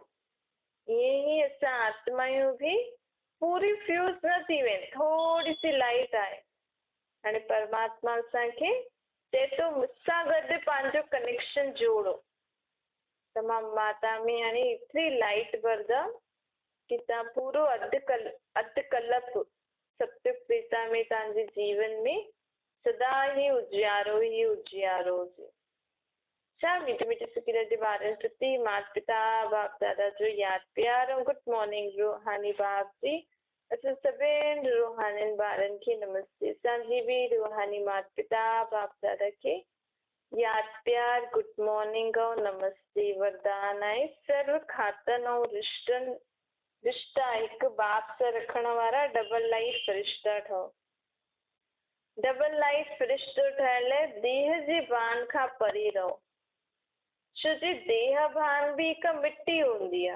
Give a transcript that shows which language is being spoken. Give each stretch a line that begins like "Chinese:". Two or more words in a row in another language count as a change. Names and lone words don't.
Sindhi: ईअं ई असां आत्मायूं बि पूरी फ्यूज़ न थी वेंदी, थोरी सी लाइट आहे। हाणे परमात्मा असांखे चए थो मूंसां गॾु पंहिंजो कनेक्शन जोड़ो, त मां तव्हां में हाणे एतिरी लाइट भरंदमि कि तव्हां पूरो अधु कल्प सत्य पिता में तव्हांजे जीवन में सदा ही उजियारो हुजे। छा मीठे मीठे सुखी रहिजे ॿारनि प्रति माता पिता बाप दादा जो यादि प्यार ऐं
English: good morning
Sindhi: रूहानी बाप जी। असां सभिनि रूहानी ॿारनि खे नमस्ते। असांजी बि रूहानी माता पिता बाप दादा खे यादि प्यार
English: good morning
Sindhi: ऐं नमस्ते। वरदान आहे सर्व खातनि ऐं रिश्ता हिकु बाप सां रखण वारा
English: double life
Sindhi: फ़रिश्ता ठहो।
English: double life
Sindhi: फ़रिश्तो ठहिण लाइ देह जे भान खां परे रहो, छो जे देह भान बि हिकु मिटी हूंदी आहे।